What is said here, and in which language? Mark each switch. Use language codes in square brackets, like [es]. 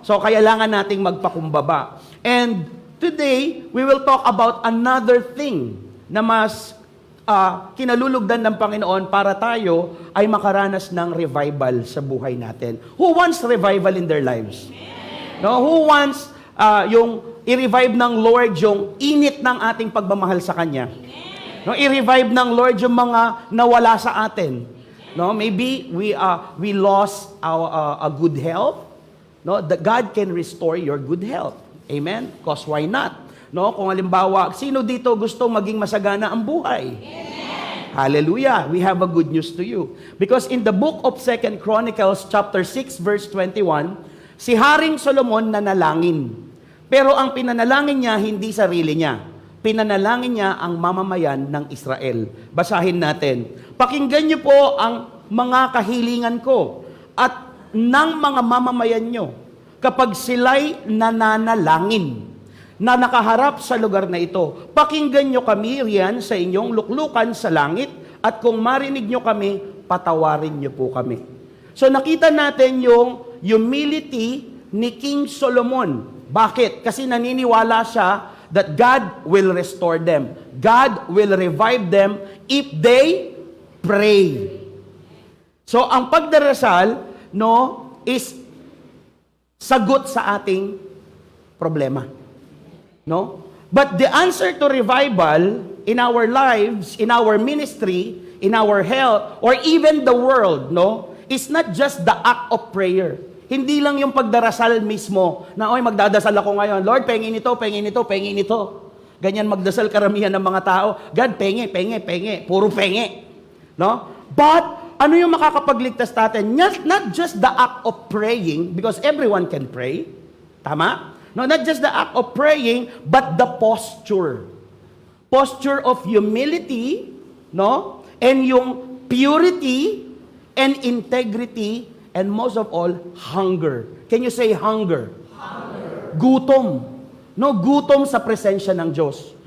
[tl] So, kailangan nating magpakumbaba. [en] And today, we will talk about another thing [tl] na mas kinalulugdan ng Panginoon para tayo ay makaranas ng revival sa buhay natin. [en] Who wants revival in their lives? No? Who wants [tl] yung i-revive ng Lord yung init ng ating pagmamahal sa Kanya? No? I-revive ng Lord yung mga nawala sa atin. No? [en] Maybe we lost a good health. No, that God can restore your good health. Amen? Because why not? [tl] No, kung halimbawa, sino dito gusto maging masagana ang buhay? [en] Amen. Hallelujah. We have a good news to you. Because in the book of 2 Chronicles chapter 6 verse 21, [tl] si Haring Solomon nanalangin. Pero ang pinanalangin niya hindi sarili niya. Pinanalangin niya ang mamamayan ng Israel. Basahin natin. Pakinggan niyo po ang mga kahilingan ko at ng mga mamamayan niyo kapag sila'y nananalangin na nakaharap sa lugar na ito. Pakinggan nyo kami riyan sa inyong luklukan sa langit at kung marinig nyo kami, patawarin nyo po kami. So nakita natin yung humility ni King Solomon. Bakit? Kasi naniniwala siya [en] that God will restore them. God will revive them if they pray. [tl] So ang pagdarasal, is sagot sa ating problema. No? [en] But the answer to revival in our lives, in our ministry, in our health, or even the world, is not just the act of prayer. [tl] Hindi lang yung pagdarasal mismo, na, magdadasal ako ngayon, Lord, pengin ito, pengin ito, pengin ito. Ganyan magdasal karamihan ng mga tao. God, penge, penge, penge. Puro penge. No? [en] But, [tl] ano yung makakapagligtas natin? [en] Not just the act of praying, because everyone can pray. [tl] Tama? [en] No, not just the act of praying, but the posture. Posture of humility, and yung purity and integrity, and most of all, hunger. Can you say hunger? Hunger. Gutom. [tl] Gutom sa presensya ng Diyos.